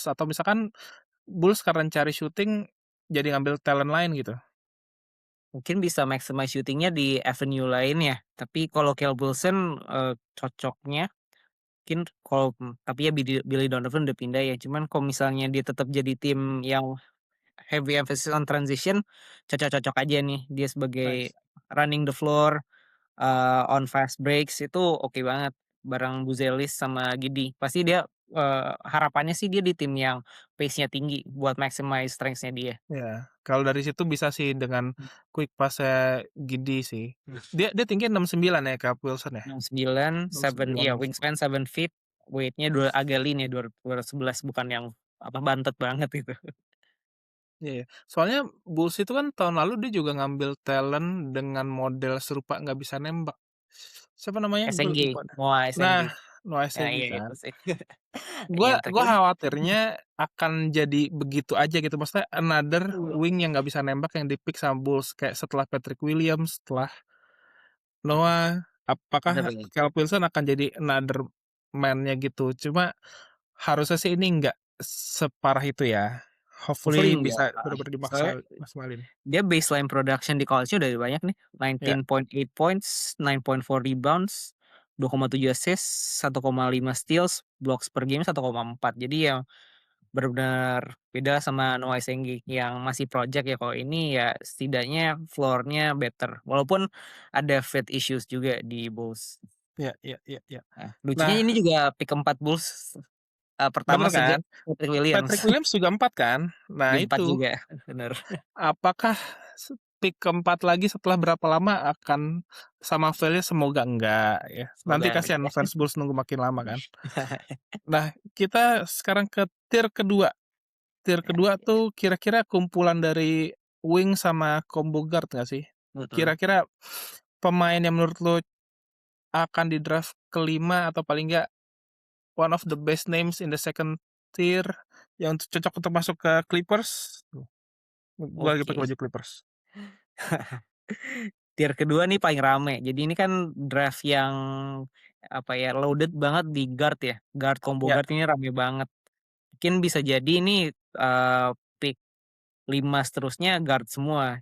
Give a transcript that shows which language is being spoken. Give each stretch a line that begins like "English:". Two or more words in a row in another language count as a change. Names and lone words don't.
Indonesian: Atau misalkan Bulls karena cari shooting jadi ngambil talent lain gitu? Mungkin bisa
English: maximize shooting-nya
Indonesian: di avenue lain ya, tapi kalau Caleb Wilson, cocoknya mungkin kalau tapi ya Billy Donovan udah pindah ya, cuman kalau misalnya dia tetap jadi tim yang
English: heavy emphasis on transition,
Indonesian: cocok-cocok aja nih dia sebagai Nice.
English: running the floor, on fast breaks
Indonesian: itu oke banget bareng Buzelis sama Giddey. Pasti dia, harapannya sih dia di tim yang pace-nya tinggi buat
English: maximize strengths-nya
Indonesian: dia. Ya, kalau dari situ bisa sih dengan
English: quick pass-nya
Indonesian: Giddey sih. Dia dia tinggi 69 ya, Caleb Wilson ya? 69, 7 69 iya dong.
English: wingspan 7 feet, weight-nya
Indonesian: agak lean ya, 211 bukan yang apa, bantet banget itu. Iya ya. Soalnya Bulls itu kan tahun lalu dia juga ngambil talent dengan model serupa nggak bisa nembak. Siapa namanya? Gue SNG, lupa dah. Noah Nah, SNG. Noah Nah, Essegi iya kan. itu sih. Gua Yang gua terakhir khawatirnya akan jadi begitu aja gitu, maksudnya
English: another wing
Indonesian: yang nggak bisa nembak yang di-pick sama Bulls, kayak setelah Patrick Williams, setelah Noah, bener apakah nih. Caleb Wilson akan jadi
English: another man-nya
Indonesian: gitu. Cuma harusnya sih ini nggak separah itu ya. Hopefully Hopefully enggak, bisa bener-bener soalnya dimaksimalin. dia
English: baseline production
Indonesian: di college-nya udah banyak nih, Ya,
English: 19.8 points, 9.4 rebounds, 2,7 assists, 1,5 steals, blocks per game 1,4.
Indonesian: Jadi ya benar-benar beda sama Noah Essenggi yang masih project ya, kalau ini ya setidaknya
English: floor-nya better.
Indonesian: Walaupun ada
English: fit issues
Indonesian: juga di Bulls. ya, ya, ya, ya. Nah, lucunya Nah, ini juga pick keempat Bulls, pertama bener kan? sejak Patrick Williams, Patrick Williams juga 4 kan? Nah di 4 itu, juga, bener. apakah pick keempat lagi setelah berapa lama akan sama value? Semoga enggak ya. Nanti Semoga kasihan enggak fans Bulls nunggu makin lama kan. ya. Nah, kita sekarang ke tier kedua. Tier Ya, kedua tuh kira-kira kumpulan dari wing sama combo guard nggak sih? mhm. Kira-kira pemain yang menurut lo akan di draft kelima atau paling nggak
English: one of the best names in the second tier
Indonesian: yang cocok untuk masuk ke Clippers? Gue lagi pakai Oke. baju Clippers. Tier kedua nih paling rame. Jadi ini kan draft yang, apa ya, loaded banget di guard ya. Guard, combo Ya, guard ini rame banget. Mungkin bisa jadi ini, pick 5 seterusnya guard semua.